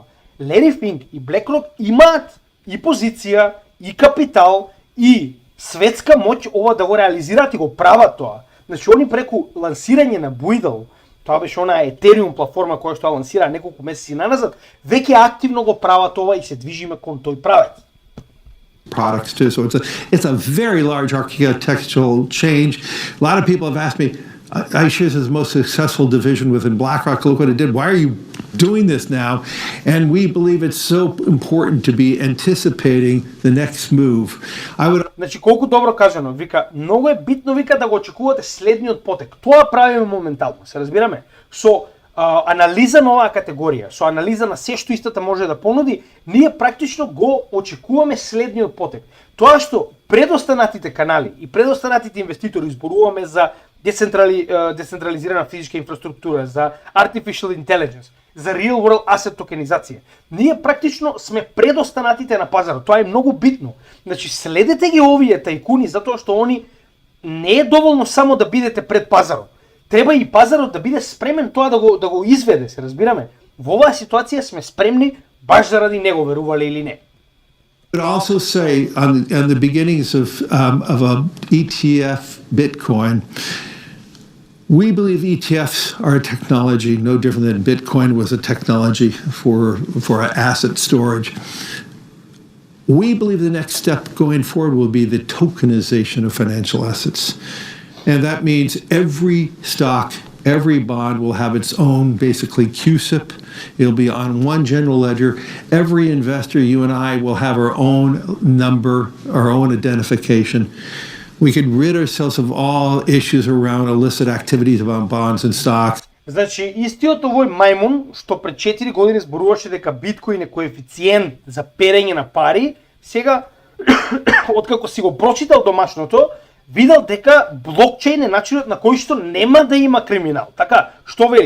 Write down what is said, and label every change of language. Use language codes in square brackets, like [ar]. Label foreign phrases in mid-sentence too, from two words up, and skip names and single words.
[mk] Larry Fink и BlackRock имаат и позиција, и капитал, и светска моќ ова да го реализираат и го прават тоа. Значи, они преку лансирање на Buidl, тоа беше она Ethereum платформа која што лансира неколку месеци наназад, веќе активно го прават ова и се движиме кон тој правец. [en] Products too. So it's a very large architectural change. A lot of people have asked me, iShares is the most successful division within BlackRock. Look what it did. Why are you doing this now? And we believe it's so important to be anticipating the next move. I would. [mk] Значи, колку добро кажано, вика, многу е битно, вика, да го очекувате следниот потек. Тоа правиме моментално, се разбираме? Со анализа на оваа категорија, со анализа на се што истата може да понуди, ние практично го очекуваме следниот потек. Тоа што предостанатите канали и предостанатите инвеститори зборуваме за децентрализирана физичка инфраструктура, за [en] artificial intelligence, [mk] за [en] real world asset [mk] токенизација. Ние практично сме предостанатите на пазарот. Тоа е многу битно. Значи, следете ги овие тајкуни затоа што они не е доволно само да бидете пред пазарот. Треба и пазарот да биде спремен тоа да го изведе, се разбираме. Во оваа ситуација сме спремни баш заради него, верувале или не. [en] I would also say on the beginnings of a ETF Bitcoin, we believe ETFs are a technology no different than Bitcoin was a technology for asset storage. We believe the next step going forward will be the tokenization of financial assets. And that means every stock, every bond will have its own, basically, CUSIP. It'll be on one general ledger. Every investor, you and I, will have our own number, our own identification. We could rid ourselves of all issues around illicit activities around bonds and stocks. [mk] Значи, истиот овој мајмун, што пред 4 години зборуваше дека биткоин е коефициент за перење на пари, сега, откако си го прочитал домашното, видел дека блокчейн е начинот на кој што нема да има криминал. Така, што вели?